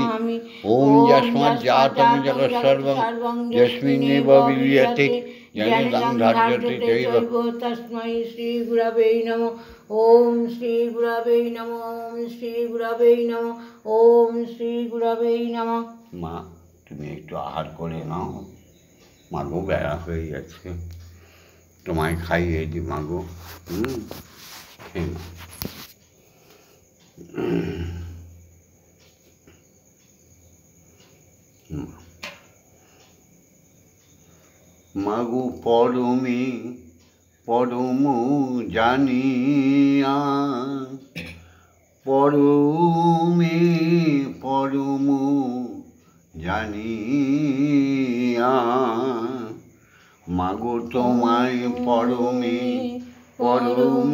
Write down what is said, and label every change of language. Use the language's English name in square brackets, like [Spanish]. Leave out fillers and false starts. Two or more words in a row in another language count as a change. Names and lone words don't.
[Sanskrit] ओम यस्माज्जातं जगत्सर्वं यस्मिन्नेव विलीयते येनेदं धार्यते चैव तस्मै श्री गुरवे नमः। ओम श्री गुरवे नमः। ओम श्री गुरवे नमः। ओम श्री गुरवे नमः। [Bangla] মা, তুমি একটু আহার করে নাও। মাগো বেড়া হয়ে যাচ্ছে, তোমায় খাইয়ে দি মাগো। খেয়ে নাও। মাগো পরমে পরম জানিয়া, পরমে পরম জানিয়া, মাগো তোমায় পরমে পরম